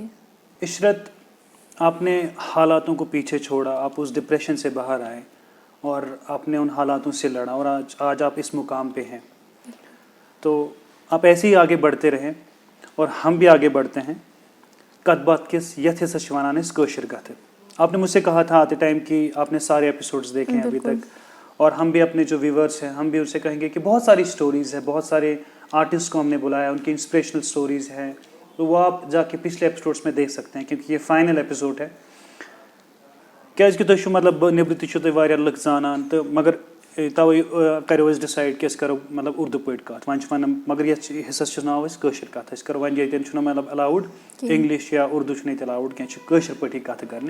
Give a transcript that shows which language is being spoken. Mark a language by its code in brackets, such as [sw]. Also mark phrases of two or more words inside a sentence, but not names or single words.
[ur] عشرت, آپ نے حالاتوں کو پیچھے چھوڑا, آپ اس ڈپریشن سے باہر آئے اور آپ نے ان حالاتوں سے لڑا اور آج آپ اس مقام پہ ہیں. تو آپ ایسے ہی آگے بڑھتے رہیں اور ہم بھی آگے بڑھتے ہیں. [ks] کت بات کس یتھ ہسا چھ ونان أسۍ کٲشِر کتھٕ. [ur] آپ نے مجھ سے کہا تھا آتے ٹائم کہ آپ نے سارے ایپیسوڈز دیکھے ہیں ابھی تک, اور ہم بھی اپنے جو ویورس ہیں ہم بھی ان سے کہیں گے کہ بہت ساری سٹوریز ہیں, بہت سارے آرٹسٹ کو ہم نے بلایا, ان کی انسپریشنل سٹوریز ہیں, تو وہ آپ جا کے پچھلے ایپیسوڈس میں دیکھ سکتے ہیں کیونکہ یہ فائنل ایپیسوڈ ہے. [ks] کیازِ کہ تُہۍ چھِو مطلب نیٚبرٕ تہِ چھِو تُہۍ واریاہ لُکھ زانان تہٕ مگر تَوَے کَریو اَسہِ ڈِسایڈ کہِ أسۍ کَرو مطلب اُردو پٲٹھۍ کَتھ. وۄنۍ چھِ وَنان مگر یَتھ حِصَس چھُ ناو اَسہِ کٲشِر کَتھ. أسۍ کَرو وۄنۍ ییٚتٮ۪ن چھُنہٕ مطلب [en] allowed English [ks] یا اُردو چھُنہٕ ییٚتہِ اٮ۪لاوُڈ کینٛہہ, چھِ کٲشِر پٲٹھی کَتھٕ کَرنہِ.